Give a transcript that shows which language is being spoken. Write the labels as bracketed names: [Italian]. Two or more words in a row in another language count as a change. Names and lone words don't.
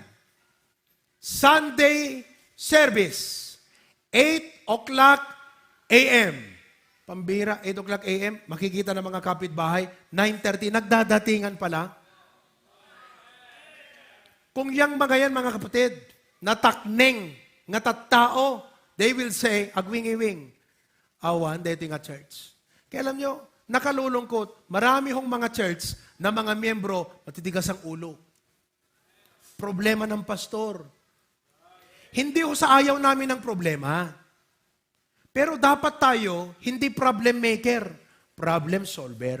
[English] Sunday service, 8:00 a.m. [Filipino] Pambira, 8:00 a.m. Makikita ng mga kapitbahay, 9:30, nagdadatingan pala. Kung yang mga yan, mga kapatid, [Iloko] natakneng, nga tattao, [English] they will say, [Iloko] agwing-iwing, awan, [English] dating at church. [Filipino] Kaya alam nyo, nakalulungkot, marami hong mga church na mga miyembro, matitigas ang ulo. Problema ng pastor. Hindi ho sa ayaw namin ng problema. Pero dapat tayo, hindi [English] problem maker, problem solver.